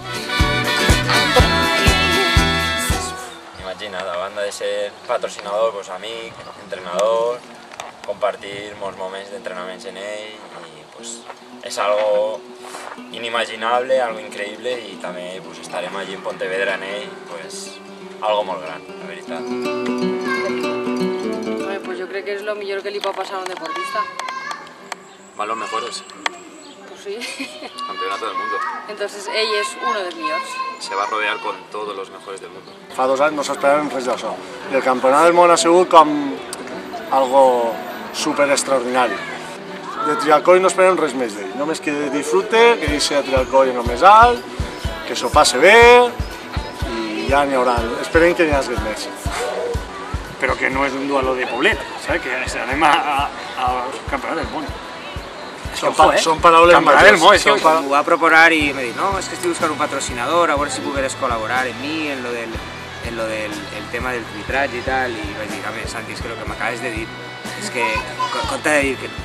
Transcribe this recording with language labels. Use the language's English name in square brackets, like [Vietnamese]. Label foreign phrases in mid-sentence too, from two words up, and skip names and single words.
[Catalan] Imagina't, a banda de ser patrocinador, amic, entrenador, compartir molts moments d'entrenaments en ell, i és algo inimaginable, algo increïble, i també estarem allí en Pontevedra en ell, algo molt gran, la veritat. [Spanish] Pues yo creo que es lo mejor que le puede pasar a un deportista. Van los mejores. Pues sí. Campeonato del mundo. [Catalan] Entonces ell és uno dels millors. [Spanish] Se va a rodear con todos los mejores del mundo. [Catalan] Fa 2 anys no s'esperàvem res d'això. I el campionat del món ha sigut com algo super extraordinari. De Trialcoll no esperem res més d'ell, només que disfrute, que deixi a Trialcoll en el més alt, que s'ho passe bé, i ja n'hi haurà. Esperem que n'hi hagi més. [Spanish] Pero que no es un duelo de Poblet, ¿sabes? [Catalan] Que anem al Campeonato del Món. Són paraules mateixes. M'ho va proporar i m'ha dit, no, és que estic buscant un patrocinador, a veure si pogueres col·laborar en mi, en lo del tema del arbitratge i tal, i vaig dir, home, Santi, és que el que m'acabes de dir, és que, compte de dir que no.